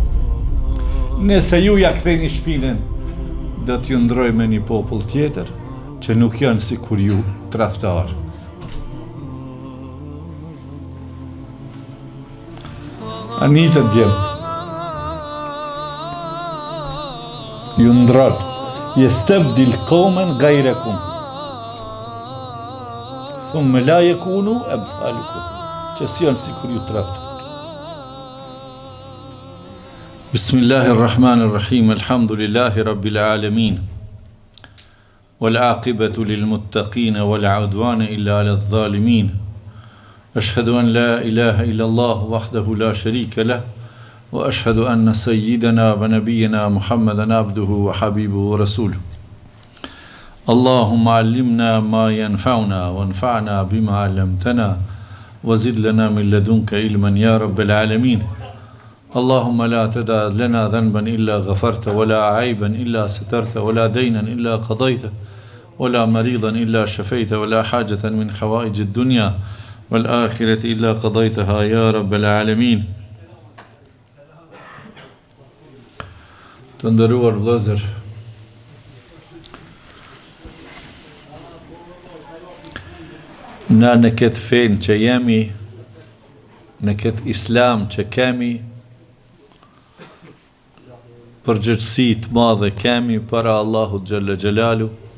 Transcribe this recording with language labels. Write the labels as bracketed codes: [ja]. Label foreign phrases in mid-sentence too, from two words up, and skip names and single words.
[sq] Nëse ju ja ktheni shpinën, do t'ju ndroj me një popull tjetër që nuk janë si kur ju tradhtar. Anita djem. Ju ndroj. [ar] يستبدل قوما غيركم. ثم لا يكونوا أمثالكم. [sq] Që janë si kur ju tradhtar. [ar] بسم الله الرحمن الرحيم. الحمد لله رب العالمين. والعاقبة للمتقين ولا عدوان إلا على الظالمين. أشهد أن لا إله إلا الله وحده لا شريك له وأشهد أن سيدنا ونبينا محمدا عبده وحبيبه ورسوله. اللهم علمنا ما ينفعنا وانفعنا بما علمتنا وزد لنا من لدنك علما يا رب العالمين. اللهم لا تدع لنا ذنبا إلا غفرت ولا عيبا إلا سترت ولا دينا إلا قضيته ولا مريضا إلا شفيت ولا حاجة من حوائج الدنيا والآخرة إلا قضيتها يا رب العالمين. [sq] Të vëllezër, na në këtë fenë që jemi, në këtë islam që kemi, përgjithësi të madhe kemi para Allahut [ar] جل جلاله,